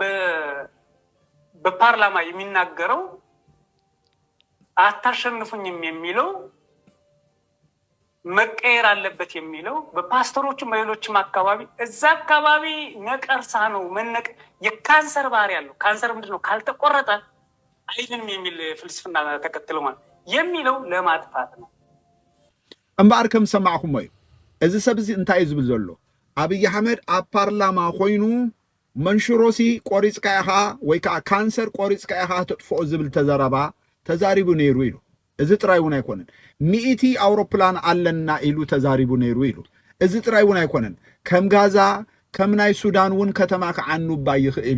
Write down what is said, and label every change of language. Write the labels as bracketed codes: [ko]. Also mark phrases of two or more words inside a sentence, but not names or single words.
[am] በፓርላማ የሚናገረው አታሸንፉኝም የሚለው መቀየር አለበት የሚለው በፓስተሮችም በሌሎችም አካባቢ እዛ አካባቢ ነቀርሳ ነው መነቅ የካንሰር ባህሪ ያለው ካንሰር ምንድነው ካልተቆረጠ አይድንም የሚል ፍልስፍና ተከትለው ማለት የሚለው ለማጥፋት ነው። [ti] እምባር ከም ሰማዕኩም ወይ እዚ ሰብዚ እንታይ ዝብል ዘሎ አብይ አህመድ ኣብ ፓርላማ ኮይኑ መንሽሮሲ ቆሪጽካ ኢኻ ወይ ከዓ ካንሰር ቆሪጽካ ኢኻ ተጥፍኦ ዝብል ተዛሪቡ ነይሩ ኢሉ እዚ ጥራይ እውን ኣይኮነን 100 አውሮፕላን አለና ኢሉ ተዛሪቡ ነይሩ ኢሉ እዚ ጥራይ እውን ኣይኮነን ከም ጋዛ ከም ናይ ሱዳን እውን ከተማ ከዓኑባ ይኽእል